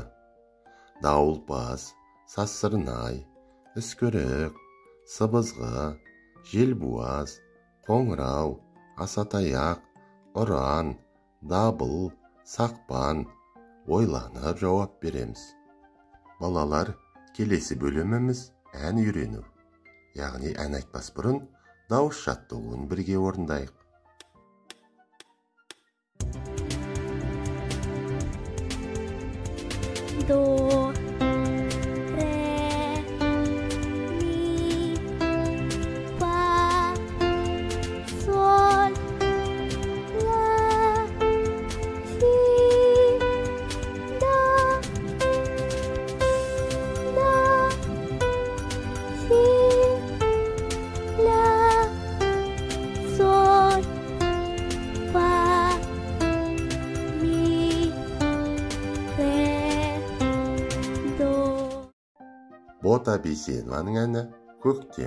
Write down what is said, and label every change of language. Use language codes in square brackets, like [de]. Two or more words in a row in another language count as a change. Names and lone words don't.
[kk] Дауылпаз, сазсырнай, үскірік, сыбызғы, желбуаз, қоңырау, асатаяқ, ұран, дабыл, сақпан. Ойланып жауап береміз. Балалар, келесі бөліміміз ән үйрену. Яғни ән айтпас бұрын дауыс жаттығуын бірге орындайық. Do, re, mi, fa, sol, la, si, do, si, la, sol, fa, mi, re. Бота Бейсенованың әні «Көктем».